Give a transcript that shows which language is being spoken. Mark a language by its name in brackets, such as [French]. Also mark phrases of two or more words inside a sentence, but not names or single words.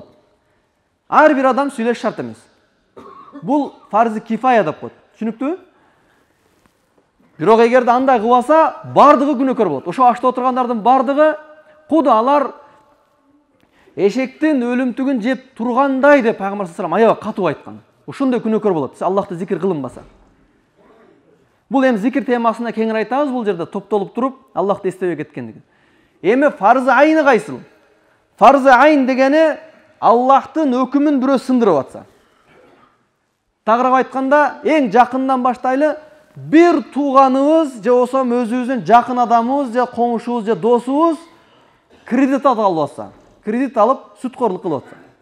[Kyrgyz] Ар бир адам сүйлөш шарт эмес. Бул фарз кифая деп коет. Түшүнүктүүбү? Бирок эгерде андай кылбаса, бардыгы күнөөкөр болот. Ошо ашта отургандардын бардыгы куду алар эшектин өлүмтүгүн жеп тургандай деп Пайгамбар [Arabic] صلى الله عليه وسلم [Kyrgyz] аябай катуу айткан. Ошондой күнөөкөр болот. Аллахты зикир кылынбаса. Бул эми зикир темасына кеңири айтабыз, бул жерде топтолуп туруп Аллахты эстебей кеткендиги. Эми фарз айны кайсыл? Фарз айн дегени Аллахтын өкүмүн бирөө сындырып атса. Тагыраак айтканда, эң жакындан баштайлы, бир тууганыбыз же болсо өзүбүздүн жакын адамыбыз же коңшубуз же досубуз кредит алып атса, кредит алып сүткөрлүк кылып атса.